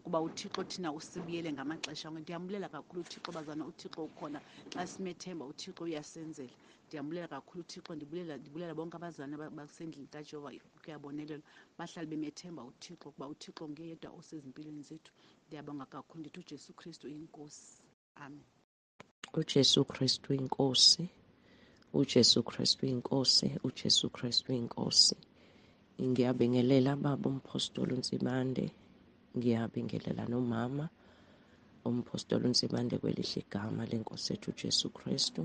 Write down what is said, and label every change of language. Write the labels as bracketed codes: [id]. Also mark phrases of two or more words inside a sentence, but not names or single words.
[xh] kuba uThixo thina usibiyele ngamaxesha onke. Ndiyambulela kakhulu uThixo bazana, uThixo ukhona xa simethemba, uThixo uyasenzela. Ndiyambulela kakhulu uThixo, ndibulela bonke abazalwane basendlini kaJehova kuyabonelela, bahlale bemethemba uThixo kuba uThixo ngeyedwa osezimpilweni zethu. Ndiyabonga kakhulu, ndithi uJesu Kristu inkosi. Amen. uJesu Kristu inkosi, uJesu Kristu inkosi, uJesu Kristu inkosi. [zu] Ngiyabingelela baba umpostoli uNzimande, ngiyabingelela nomama umpostoli uNzimande kwelihle igama lenkosi yethu uJesu Kristu.